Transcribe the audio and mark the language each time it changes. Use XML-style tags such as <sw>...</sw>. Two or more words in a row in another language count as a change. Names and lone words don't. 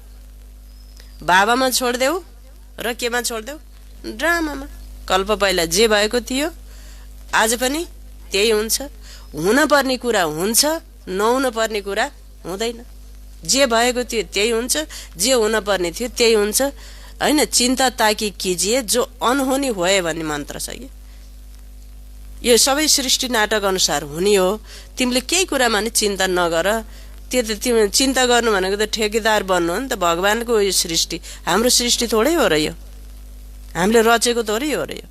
<ne>बाबामा छोडिदेऊ र केमा छोडिदेऊ? ड्रामामा। कल्प पहिला जे भएको थियो आज पनि त्यही हुन्छ। हुन पर्ने कुरा हुन्छ, नहुन पर्ने कुरा हुँदैन। जे भएको थियो त्यही हुन्छ, जे हुन पर्ने थियो त्यही हुन्छ, हैन?</ne> <hi>चिन्ता ताकि कीजिए जो अनहोनी होए</hi> <ne>भन्ने मन्त्र छ कि। यो सबै सृष्टि नाटक अनुसार हुने हो। तिमीले केही कुरामा नि चिन्ता नगर। त्यो त तिमी चिन्ता गर्नु भनेको त ठेकेदार बन्नु हो नि त। भगवानको यो सृष्टि, हाम्रो सृष्टि थोरै हो र यो, हामीले रचेको थोरै हो र यो।</ne>